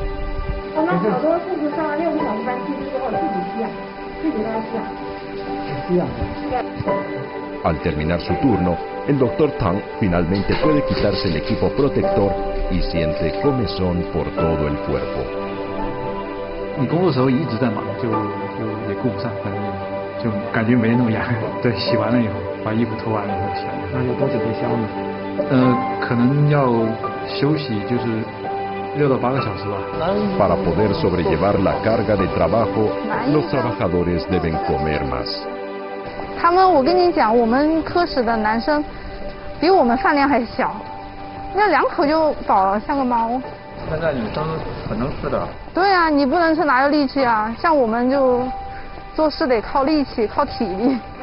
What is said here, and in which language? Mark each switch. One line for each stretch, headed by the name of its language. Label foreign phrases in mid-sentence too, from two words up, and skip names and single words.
Spanish: Al terminar su turno, el doctor Tang finalmente puede quitarse el equipo protector y siente comezón por todo el cuerpo.
Chinese: 你工作的时候一直在忙，就也顾不上，反正就感觉没那么痒。对，洗完了以后，把衣服脱完了以后洗。那有多久没消呢？可能要休息，就是6到8个小时吧。
Spanish: Para poder sobrellevar la carga de trabajo, los trabajadores deben comer más.
Chinese: 他们，我跟你讲，我们科室的男生比我们饭量还小，那2口就饱了，像个猫。现在女生很能吃的。对啊，你不能吃哪有力气啊？像我们就做事得靠力气，靠体力。